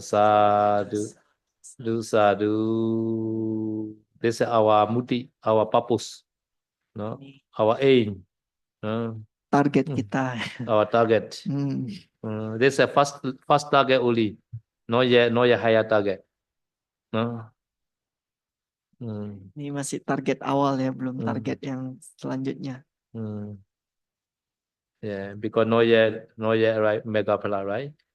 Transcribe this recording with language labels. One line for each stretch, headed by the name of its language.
Pali: Sadhu. Sadhu.
English: This is our muti, our purpose, no? Our aim, no?
Indonesian: Target kita.
English: Our target. Hmm. This is a first target only, not yet higher target, no?
Indonesian: Ini masih target awal ya, belum target yang selanjutnya.
English: Yeah, because not yet right mega phala, right?